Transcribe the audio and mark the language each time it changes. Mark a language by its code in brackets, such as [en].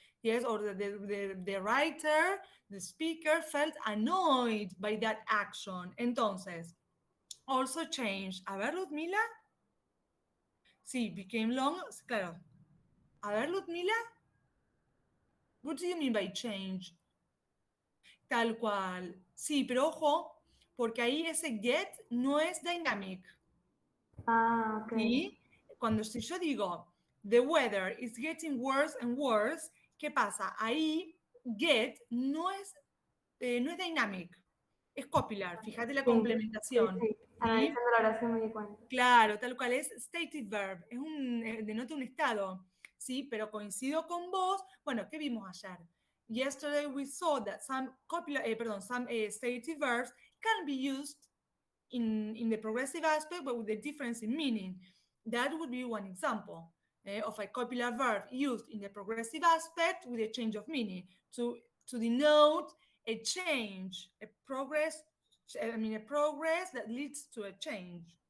[en] Yes, or the writer, the speaker felt annoyed by that action. [es] Entonces, [en] also change. [es] A ver, Ludmila. Sí, [en] became long. [es] Claro. A ver, Ludmila. [en] What do you mean by change? [es] Tal cual. Sí, pero ojo, porque ahí ese get no es dynamic. [en] Ah, okay. [es] ¿Sí? Cuando si yo digo, [en] the weather is getting worse and worse, [es] ¿qué pasa? Ahí get no es dynamic, es copular. Fíjate la Sí, sí, complementación. sí. ¿Sí? Analizando la oración me di cuenta. Claro, tal cual es stative verb, denota un estado, ¿sí? Pero coincido con vos, bueno, ¿qué vimos ayer? [en] Yesterday we saw that some stative verbs can be used in the progressive aspect, but with a difference in meaning. That would be one example of a copular verb used in the progressive aspect with a change of meaning to denote a change, a progress that leads to a change.